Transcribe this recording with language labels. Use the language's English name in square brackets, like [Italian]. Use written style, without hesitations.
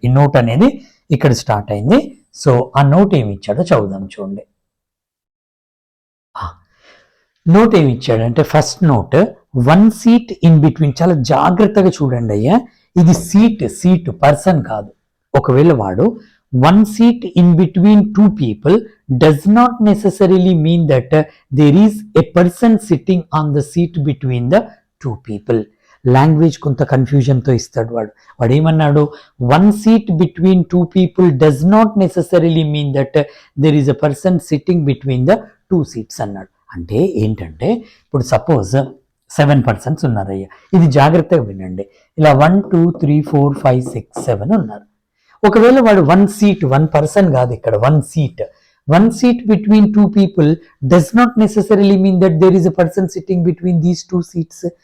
[Telugu] ఈ నోట్ అనేది ఇక్కడ స్టార్ట్ అయింది. సో ఆ నోట్ ఏమి ఇచ్చాడో చదువుదాం చూడండి. నోట్ ఏమి ఇచ్చాడంటే first note 1 seat in between. చాలా జాగ్రత్తగా చూడండి అయ్యా, ఇది సీట్ పర్సన్ కాదు. ఒకవేళ వాడు [English] 1 seat in between 2 people does not necessarily mean that there is a person sitting on the seat between the 2 people. [Telugu] Language కొంత కన్ఫ్యూజన్తో ఇస్తాడు వాడు ఏమన్నాడు? [English] 1 seat between 2 people does not necessarily mean that there is a person sitting between the 2 seats [Telugu] అన్నాడు. అంటే ఏంటంటే ఇప్పుడు suppose 7 persons ఉన్నారయ్యా. ఇది జాగ్రత్తగా వినండి. ఇలా 1 2 3 4 5 6 7 ఉన్నారు. ఒకవేళ వాడు 1 సీట్, 1 పర్సన్ కాదు, ఇక్కడ [English] 1 seat between 2 people does not necessarily mean that there is a person sitting between these 2 seats.